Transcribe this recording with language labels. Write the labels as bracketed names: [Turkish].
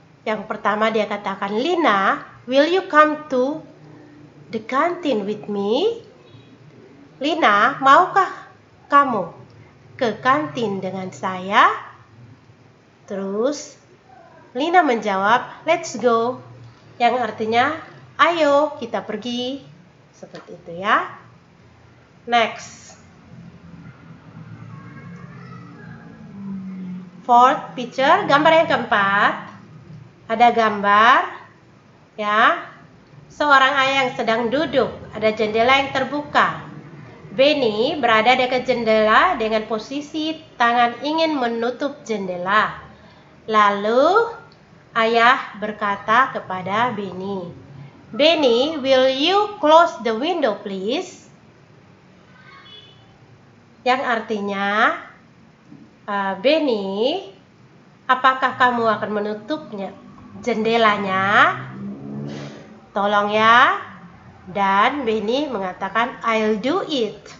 [Indonesian] Yang pertama dia katakan, [English] Lina, will you come to the canteen with me? [Indonesian] Lina, maukah kamu ke kantin dengan saya? Terus Lina menjawab, [English] let's go. [Indonesian] Yang artinya, ayo kita pergi. Seperti itu ya. Next. [English] Fourth picture, [Indonesian] gambar yang keempat. Ada gambar ya, seorang ayah yang sedang duduk, ada jendela yang terbuka. Benny berada dekat jendela dengan posisi tangan ingin menutup jendela. Lalu ayah berkata kepada [English] Benny, Benny, will you close the window please? [Indonesian] Yang artinya, Benny, apakah kamu akan menutupnya jendelanya? Tolong ya. Dan Benny mengatakan, [English] I'll do it.